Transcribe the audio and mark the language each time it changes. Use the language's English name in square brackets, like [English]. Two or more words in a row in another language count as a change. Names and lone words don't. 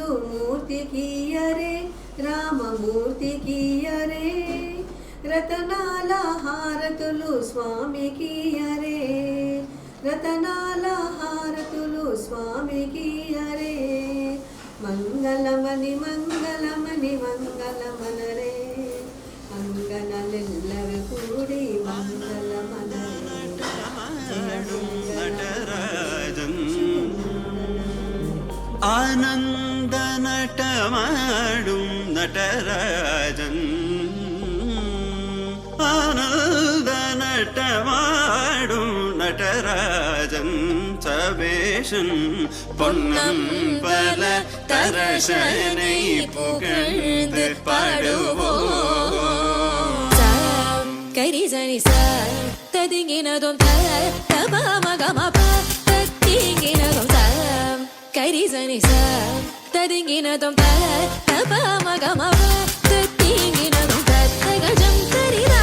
[Telugu] మూర్తికి అరే రామమూర్తికి అరే రతనాల హారతులు స్వామికి అరే రతనాల హారతులు స్వామికి అరే మంగళమణి మంగళమణి మంగళమనరే అంగనలెల్లరు కూడి మంగళమనరే [Tamil] ஆனந்த நட மாடு நடராஜன் ஆனந்த நட மாடு நடராஜன் சபேஷன் பொன்னம் பல தரசனை புகழ்ந்து பாடுவோம் கரி சனி ச ததிங்கினதும் த தப மகம ப தத்திங்கினதும் த கரி சனி ச ததிங்கினதும் த தப மகம ப தத்திங்கினதும் த தகஜம் கரிதா